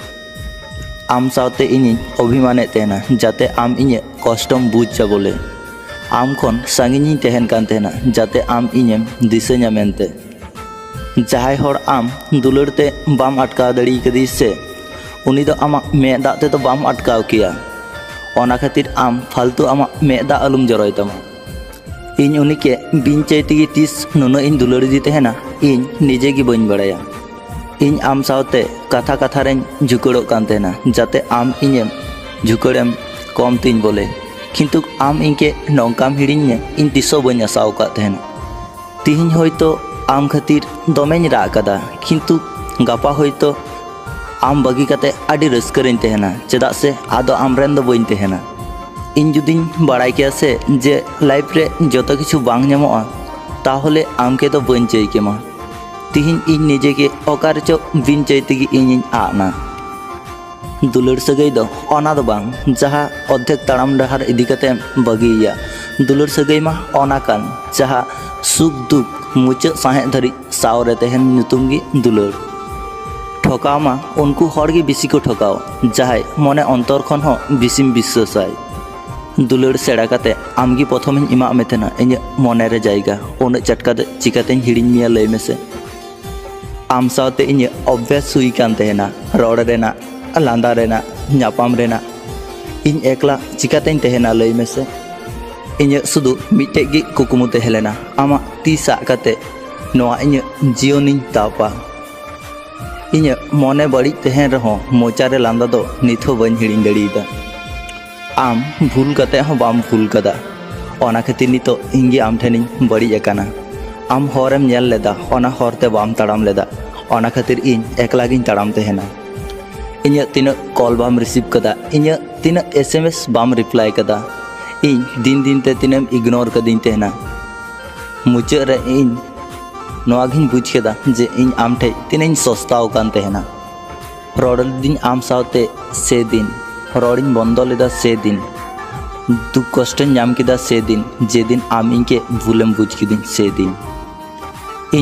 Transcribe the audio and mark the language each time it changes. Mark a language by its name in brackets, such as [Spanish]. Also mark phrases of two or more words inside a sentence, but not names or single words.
[Santali] ᱟᱢ ᱥᱟᱶᱛᱮ ᱤᱧᱤᱧ ᱚᱵᱷᱤᱢᱟᱱᱮᱫ ᱛᱟᱦᱮᱱᱟ ᱡᱟᱛᱮ ᱟᱢ ᱤᱧᱟᱹᱜ ᱠᱚᱥᱴᱚᱢ ᱵᱩᱡᱟ ᱵᱚᱞᱮ। ᱟᱢ ᱠᱷᱚᱱ ᱥᱟᱺᱜᱤᱧᱤᱧ ᱛᱟᱦᱮᱱ ᱠᱟᱱ ᱛᱟᱦᱮᱱᱟ ᱡᱟᱛᱮ ᱟᱢ ᱤᱧᱮᱢ ᱫᱤᱥᱟᱹᱧᱟ ᱢᱮᱱᱛᱮ। ᱡᱟᱦᱟᱸᱭ ᱦᱚᱲ ᱟᱢ ᱫᱩᱞᱟᱹᱲ ᱛᱮ ᱵᱟᱢ ᱟᱴᱠᱟᱣ ᱫᱟᱲᱮ ᱠᱟᱫᱮ ᱥᱮ उनी दो आमा मेद दाग ते तो बाम अटकाव किया ओना खातिर आम फालतू आमा मेद दाग अलुम जरय तमा इन उनी के बिन चाहते कि तीस नुना इन दुलड़ी दी तेहना इन निजे की बन बड़ाया इन आम सावते कथा कथा रें झुकड़ो कान तेहना जाते आम इनेम झुकड़ेम कम तीन बोले किंतु आम इनके नौकाम हिड़िन्ने इन तिसो बन आसाव का तेहना तिहिन होयतो आम खातिर दोमेन राग कदा किंतु गापा होयतो आम बगी कते आडी रस्करें तेहना चेदाग से आदो आमरेन दो बइन तेहना इन जुदिन बाड़ाय किया से जे लाइफ रे जतो किछु बांग ᱧᱟᱢᱚᱜᱼᱟ ताहले आम के तो बइन चाइ केमा तिहिन इन निजे के ओकार चो बिन चाइते कि इन आना दुलड़ सगै दो ओना दो बांग जहा अद्धेक ताड़ाम डहार इदी कते बगिया दुलड़ सगै मा ओना कान जहा सुख दुख मुचाद साहे धरि सावरे तेहन ᱧᱩᱛᱩᱢ गी दुलड़ ठकाव मा उनको हर गे बिसी को ठकाव जहाय मने अंतर खन हो बिसिम विश्वासाय दुलड़ सेड़ा काते आमगी प्रथम इमा मेतेना इन मने रे जायगा उन चटका चिकाते हिड़िन मिया लय मेसे आम सावते इन अभ्यास हुई कान तेहना रड़ रेना लांदा रेना ᱧᱟᱯᱟᱢ रेना इन एकला चिकाते तेहना लय मेसे इन सुदु मिटे गी कुकुमु तेहलेना आमा ती सा काते नोआ इन जीवनिन तापा इन मने बड़ी तेहन रहो मोचारे लांदा दो निथो बन हिड़िन दड़ीदा आम भूल कते हो बाम भूल कदा ओना खातिर नितो इंगी आम ठेनिन बड़ी एकाना आम हरम नेल लेदा ओना हरते बाम ताड़ाम लेदा ओना खातिर इन एकला गिन ताड़ाम तेहना इन तीन कॉल बाम रिसीव कदा इन तीन एसएमएस बाम रिप्लाई कदा इन दिन दिन ते तीनम इग्नोर कदिन तेहना मुचाद रे इन नोआगिन बुझ केदा जे इन आम ठे तीन सस्ताव कान तेहना रड़दिन आम सावते से दिन रड़िन बंदो लेदा से दिन दुख कष्ट नाम केदा से दिन जे दिन आम इनके भूलेम बुझ केदिन से दिन इन